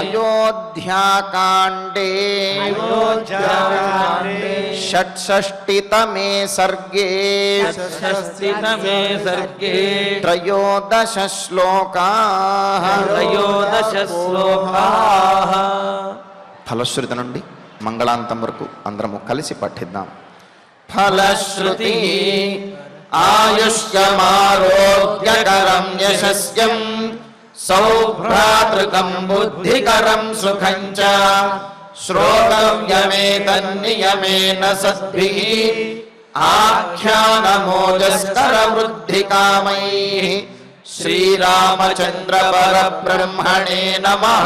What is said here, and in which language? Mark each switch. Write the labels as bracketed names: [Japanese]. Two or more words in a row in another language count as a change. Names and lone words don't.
[Sanskrit] అయోధ్యాకాండే अयोध्याकाण्डे షట్షష్టితమే సర్గే षष्ठितमे सर्गे త్రయోదశ శ్లోకాః त्रयोदश श्लोकाः [Telugu] ఫలశ్రుతి నుండి మంగళాంతం వరకు అందరము కలిసి పఠిద్దాం. [Sanskrit] ఫలశ్రుతి ఆయుష్యమారోగ్యకరం యశస్యం సౌభ్రాతృకం బుద్ధికరం సుఖం చ శ్రోతవ్యమేతన్నియమేన సద్భిః ఆఖ్యానమోజస్కర వృద్ధికామైః శ్రీరామచంద్ర పరబ్రహ్మణే నమః.